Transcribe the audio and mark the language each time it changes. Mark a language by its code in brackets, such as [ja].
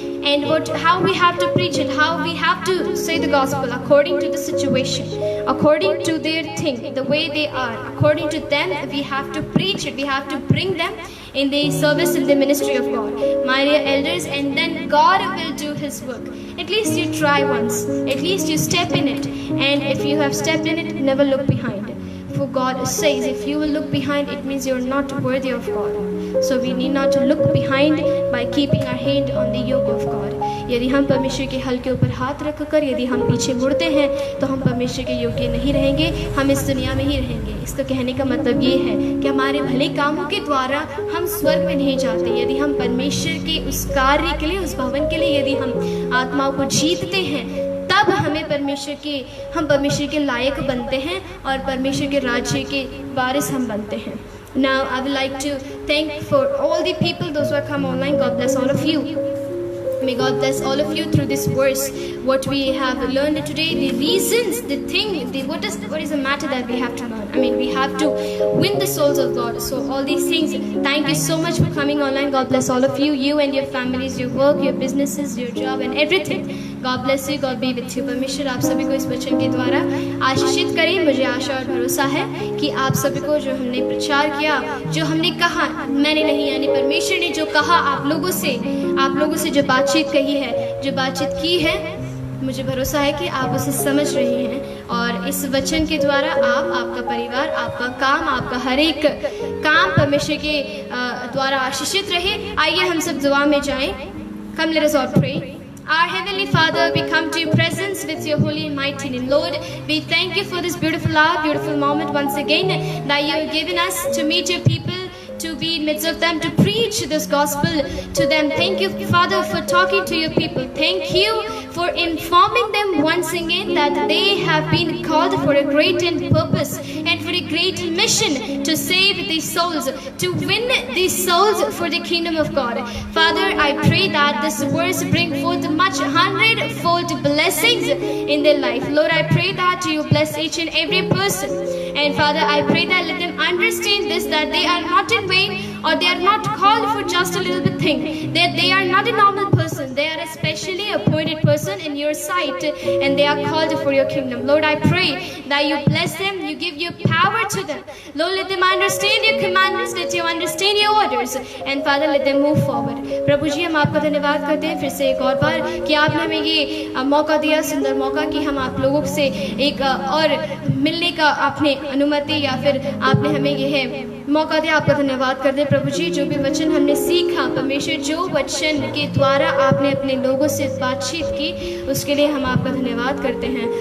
[en] And how we have to preach it, how we have to say the gospel according to the situation, according to their thing, the way they are, according to them, we have to preach it, we have to bring them in the service, in the ministry of God, my dear elders, and then God will do his work. At least you try once, at least you step in it, and if you have stepped in it, never look behind. For God says, if you will look behind, it means you're not worthy of God. So we need not to look behind by keeping our hand on the yoke of God. [hi] यदि हम परमेश्वर के हल के ऊपर हाथ रखकर यदि हम पीछे मुड़ते हैं तो हम परमेश्वर के योग्य नहीं रहेंगे, हम इस दुनिया में ही रहेंगे। इसका कहने का मतलब ये है कि हमारे भले कामों के द्वारा हम स्वर्ग में नहीं जाते। यदि हम परमेश्वर के उस कार्य के लिए, उस भवन के लिए यदि हम आत्माओं को जीतते हैं, तब हम परमेश्वर के लायक बनते हैं और परमेश्वर के राज्य के वारिस हम बनते हैं। [en] Now I would like to thank for all the people, those who have come online. God bless all of you. May God bless all of you through this verse. What we have learned today, the reasons, the thing, what is the matter that we have to learn. I mean, we have to win the souls of God. So all these things, thank you so much for coming online. God bless all of you, you and your families, your work, your businesses, your job and everything. God bless you, God be with you. [hi] परमेश्वर आप सभी को इस वचन के द्वारा आशीषित करें। मुझे आशा और भरोसा है कि आप सभी को जो हमने प्रचार किया, जो हमने कहा, मैंने नहीं यानी परमेश्वर ने जो कहा आप लोगों से जो बातचीत कही है, जो बातचीत की है, मुझे भरोसा है कि आप उसे समझ रहे हैं और इस वचन के द्वारा आप, आपका परिवार, आपका काम, आपका हर एक काम परमेश्वर के द्वारा आशीषित रहे। आइए हम सब दुआ में जाएं। [en] Come, let us all pray. Our Heavenly Father, we come to your presence with your holy and mighty name. Lord, we thank you for this beautiful hour, beautiful moment once again that you have given us to meet your people, to be in midst of them, to preach this gospel to them. Thank you, Father, for talking to your people. Thank you for informing them once again that they have been called for a great end purpose and for a great mission to save these souls, to win these souls for the kingdom of God. Father, I pray that this words bring forth much 100-fold blessings in their life. Lord, I pray that you bless each and every person. And Father, I pray that let them understand this, that they are not in vain or they are not called for just a little bit thing. That they are not a normal person. They are a specially appointed person in your sight and they are called for your kingdom. Lord, I pray that you bless them, you give your power to them. Lord, let them understand your commandments, let you understand your orders. And Father, let them move forward. [hi] प्रभु जी, हम आपका धन्यवाद करते हैं फिर से एक और बार कि आपने हमें ये मौका दिया, सुंदर मौका कि हम आप लोगों से एक और मिलने का आपने अनुमति या फिर आपने हमें यह मौका दिया। आपका धन्यवाद करते हैं प्रभु जी। जो भी वचन हमने सीखा परमेश्वर, जो वचन के द्वारा आपने अपने लोगों से बातचीत की, उसके लिए हम आपका धन्यवाद करते हैं।